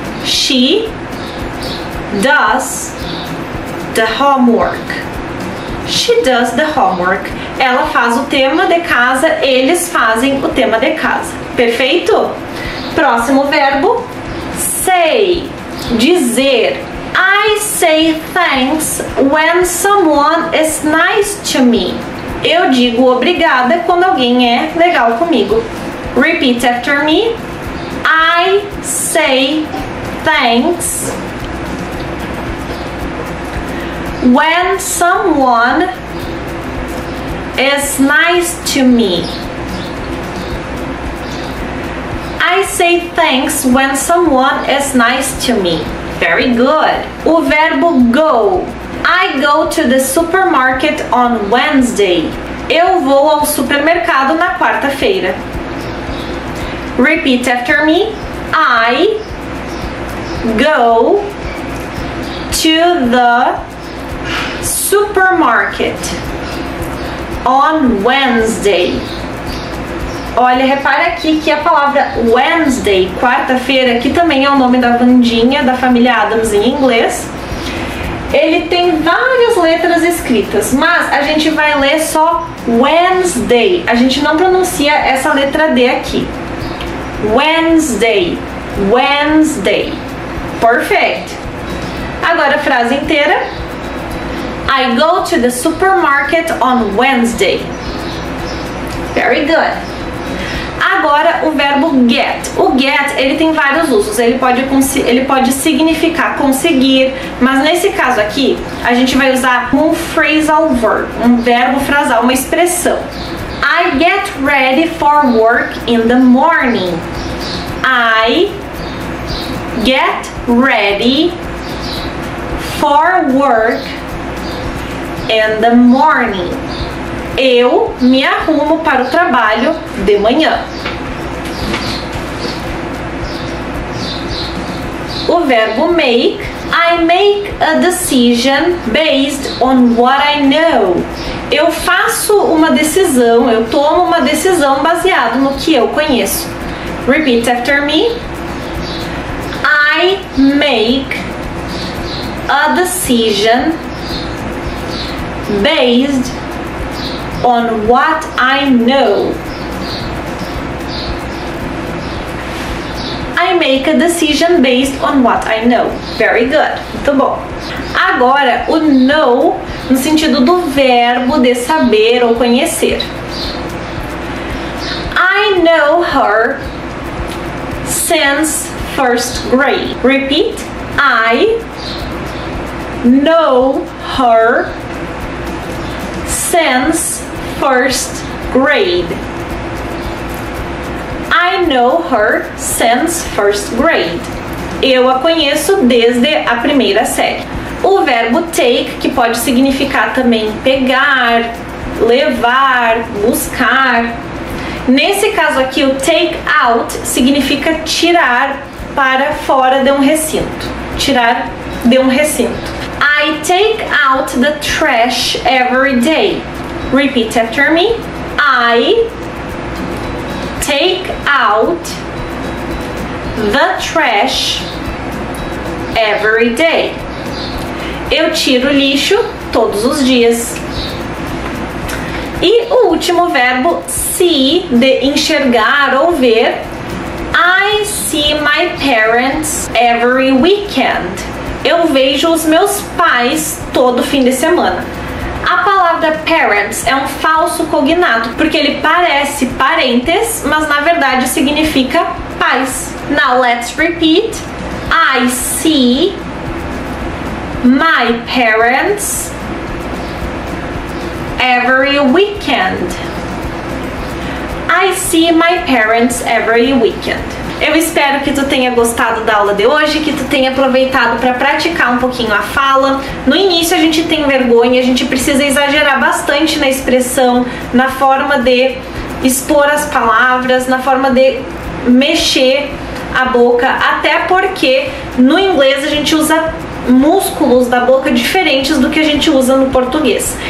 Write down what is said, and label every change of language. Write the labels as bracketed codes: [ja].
[en] She does the homework. She does the homework. [pt] Ela faz o tema de casa, eles fazem o tema de casa. Perfeito? Próximo verbo, say, dizer. [en] I say thanks when someone is nice to me. [pt] Eu digo obrigada quando alguém é legal comigo. [en] Repeat after me. I say thanks when someone is nice to me. I say thanks when someone is nice to me. Very good. [pt] O verbo [en] go. I go to the supermarket on Wednesday. [pt] Eu vou ao supermercado na quarta-feira. [en] Repeat after me. I go to the supermarket on Wednesday. [pt] Olha, repara aqui que a palavra Wednesday, quarta-feira, que também é o nome da Vandinha, da família Addams em inglês, ele tem várias letras escritas, mas a gente vai ler só Wednesday. A gente não pronuncia essa letra D aqui. [en] Wednesday. Wednesday. Perfect. [pt] Agora a frase inteira. [en] I go to the supermarket on Wednesday. Very good. [pt] Agora o verbo get. O get, ele tem vários usos. Ele pode significar conseguir, mas nesse caso aqui, a gente vai usar um phrasal verb, um verbo frasal, uma expressão. [en] I get ready for work in the morning. I get ready for work in the morning. [pt] Eu me arrumo para o trabalho de manhã. O verbo make. [en] I make a decision based on what I know. [pt] Eu faço uma decisão, eu tomo uma decisão baseado no que eu conheço. [en] Repeat after me. I make a decision based on what I know. I make a decision based on what I know. Very good. [pt] Muito bom. Agora, o know no sentido do verbo de saber ou conhecer. [en] I know her since first grade. Repeat. I know her since first grade. I know her since first grade. [pt] Eu a conheço desde a primeira série. O verbo take, que pode significar também pegar, levar, buscar. Nesse caso aqui, o take out significa tirar para fora de um recinto. Tirar de um recinto. [en] I take out the trash every day. Repeat after me. I take out the trash every day. [pt] Eu tiro lixo todos os dias. E o último verbo, see, de enxergar ou ver. [en] I see my parents every weekend. [pt] Eu vejo os meus pais todo fim de semana. A palavra parents é um falso cognato, porque ele parece parentes, mas na verdade significa pais. [en] Now let's repeat. I see my parents every weekend. I see my parents every weekend. [pt] Eu espero que tu tenha gostado da aula de hoje, que tu tenha aproveitado para praticar um pouquinho a fala. No início a gente tem vergonha, a gente precisa exagerar bastante na expressão, na forma de expor as palavras, na forma de mexer a boca, até porque no inglês a gente usa músculos da boca diferentes do que a gente usa no português.